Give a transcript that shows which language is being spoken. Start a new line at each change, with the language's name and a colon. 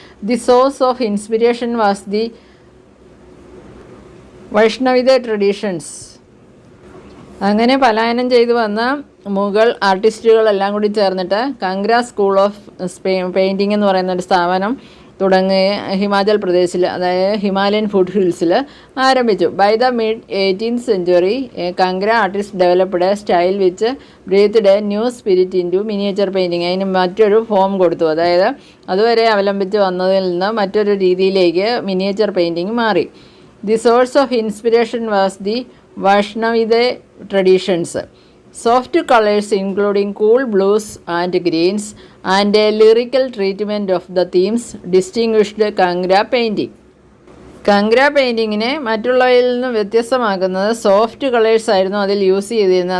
English: The source of inspiration was the Vaishnavite traditions.
Malayalam: അങ്ങനെ പലായനം ചെയ്തു വന്ന മുഗൾ ആർട്ടിസ്റ്റുകളെല്ലാം കൂടി ചേർന്നിട്ട് കംഗ്ര സ്കൂൾ ഓഫ് പെയിൻറ്റിംഗ് എന്ന് പറയുന്ന ഒരു സ്ഥാപനം തുടങ്ങുകയും ഹിമാചൽ പ്രദേശിൽ, അതായത് ഹിമാലയൻ ഫുഡ് ഹിൽസിൽ ആരംഭിച്ചു.
English: By the mid 18th century, Kangra artist developed a style which breathed a new spirit into miniature painting.
Malayalam: അതിന് മറ്റൊരു ഫോം കൊടുത്തു. അതായത് അതുവരെ അവലംബിച്ച് വന്നതിൽ നിന്ന് മറ്റൊരു രീതിയിലേക്ക് മിനിയേച്ചർ പെയിൻറ്റിങ് മാറി.
English: The source of inspiration was the Vaishnavite traditions. Soft colors including cool blues and greens and a lyrical treatment of the themes distinguished Kangra painting.
Malayalam: Kangra പെയിൻറ്റിങ്ങിനെ മറ്റുള്ളവയിൽ നിന്ന് വ്യത്യസ്തമാക്കുന്നത് സോഫ്റ്റ് കളേഴ്സ് ആയിരുന്നു അതിൽ യൂസ് ചെയ്തിരുന്നത്.